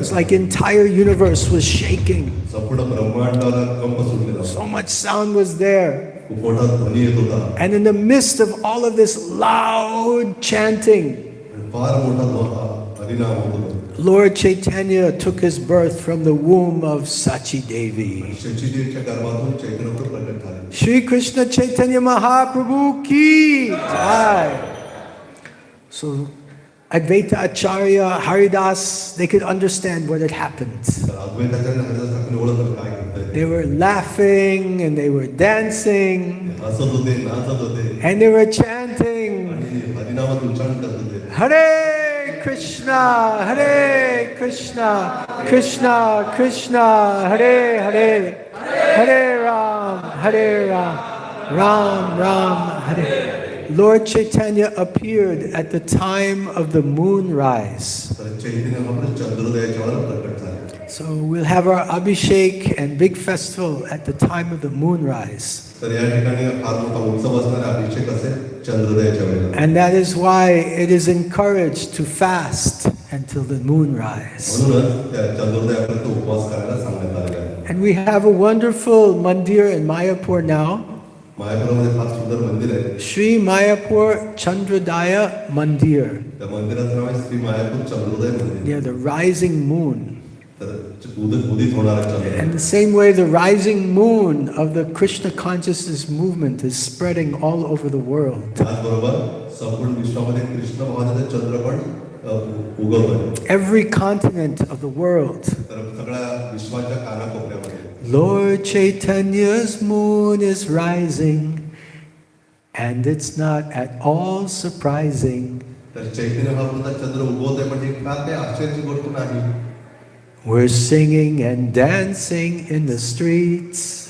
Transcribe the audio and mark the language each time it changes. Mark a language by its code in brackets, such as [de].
[en] It's like entire universe was shaking. [mr] संपूर्ण ब्रह्मांडाला कंप सुटलेला. [en] So much sound was there. [mr] खूप मोठा ध्वनी येत होता. [en] And in the midst of all of this loud chanting, [mr] आणि फार मोठा हरिनाम होत होता. [en] Lord Chaitanya took his birth from the womb of Sachi Devi. [mr] शचीदेवीच्या गर्भातून चैतन्य प्रकट झाले. [hi] Shri Krishna Chaitanya Mahaprabhu ki jai. [en] So Advaita Acharya, Haridas, they could understand what had happened. [mr] तर अद्वैताचार्य हरिदास ठाकूर ओळखलं काय घडतंय. [en] They were laughing and they were dancing [mr] हसत होते, नाचत होते [en] and they were chanting, [mr] आणि हरिनामात उच्चारण करत होते. [sa] Hare Krishna, Hare Krishna, Krishna Krishna, Hare Hare, Hare Ram, Hare Ram, Ram Ram, Hare. [en] Lord Chaitanya appeared at the time of the moonrise. [mr] तर चैतन्य महाप्रभू चंद्रोदयाच्या वेळेला प्रकट झाले. [en] So we'll have our Abhishek and big festival at the time of the moonrise. [mr] तर या ठिकाणी फार मोठा उत्सव असणारा अभिषेक असेल चंद्रोदयाच्या वेळेला. [en] And that is why it is encouraged to fast until the moonrise. [mr] म्हणूनच त्या चंद्रोदयापर्यंत उपवास करायला सांगण्यात आलेलं आहे. [en] And we have a wonderful mandir in Mayapur now. [mr] मायापुरामध्ये फार सुंदर मंदिर आहे. [en] Sri Mayapur Chandrodaya Mandir. [mr] त्या मंदिराचं नाव आहे श्री मायापूर चंद्रोदय मंदिर. [en] Near the rising moon. [mr] तर उदित होणारा चंद्र. [en] And the same way the rising moon of the Krishna consciousness movement is spreading all over the world. [mr] त्याचबरोबर संपूर्ण विश्वामध्ये कृष्ण भगवानाचा चंद्र पण उगवतोय. [en] Every continent of the world. [mr] तर सगळ्या विश्वाच्या कानाकोपऱ्यामध्ये [en] Lord Chaitanya's moon is rising, and it's not at all surprising. [mr] तर चैतन्य महाप्रभूचा चंद्र उगवतोय पण ही फार काही आश्चर्याची गोष्ट नाही. [en] We're singing and dancing in the streets.